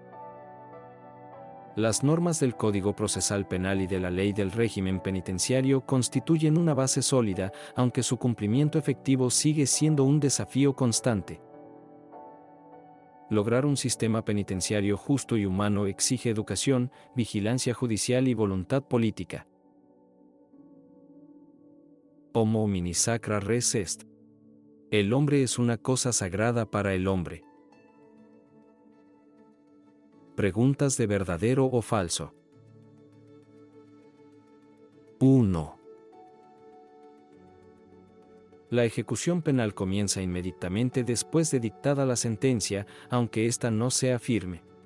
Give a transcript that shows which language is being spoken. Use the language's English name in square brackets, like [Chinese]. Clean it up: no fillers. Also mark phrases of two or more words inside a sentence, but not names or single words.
[Spanish] Las normas del Código Procesal Penal y de la Ley del Régimen Penitenciario constituyen una base sólida, aunque su cumplimiento efectivo sigue siendo un desafío constante. Lograr un sistema penitenciario justo y humano exige educación, vigilancia judicial y voluntad política. [Latin] Homo homini sacra res est. [Spanish] El hombre es una cosa sagrada para el hombre. Preguntas de verdadero o falso. 1. La ejecución penal comienza inmediatamente después de dictada la sentencia, aunque ésta no sea firme.